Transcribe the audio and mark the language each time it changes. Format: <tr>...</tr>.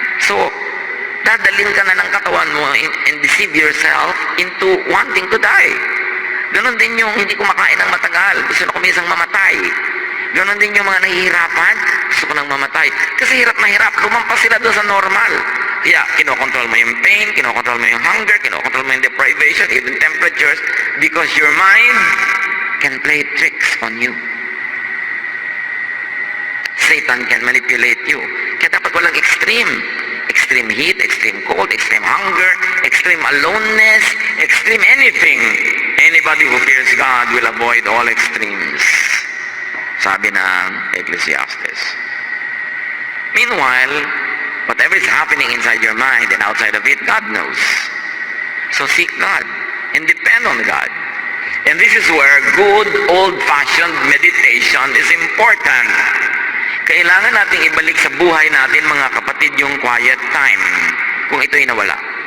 <en>So,</en> <tl>dadalhin ka na ng katawan mo</tl> <en>and deceive yourself into wanting to die.</en> <tl>Ganon din yung hindi kumakain ng matagal, gusto na kumisang mamatay. Ganon din yung mga nahihirapan, gusto ko nang mamatay. Kasi hirap na hirap, lumampas sila doon sa normal. Kaya, kinokontrol mo yung pain, kinokontrol mo yung hunger, kinokontrol mo yung deprivation,</tl> <en>even temperatures, because your mind can play tricks on you. Satan can manipulate you.</en> <tl>Kaya dapat walang extreme.</tl> <en>Extreme heat, extreme cold, extreme hunger, extreme aloneness, extreme anything. Anybody who fears God will avoid all extremes.</en> <tl>Sabi ng Ecclesiastes.</tl> <en>Meanwhile, whatever is happening inside your mind and outside of it, God knows. So seek God and depend on God. And this is where good old-fashioned meditation is important.</en> <tl>Kailangan nating ibalik sa buhay natin, mga kapatid, yung quiet time kung ito'y nawala.</tl>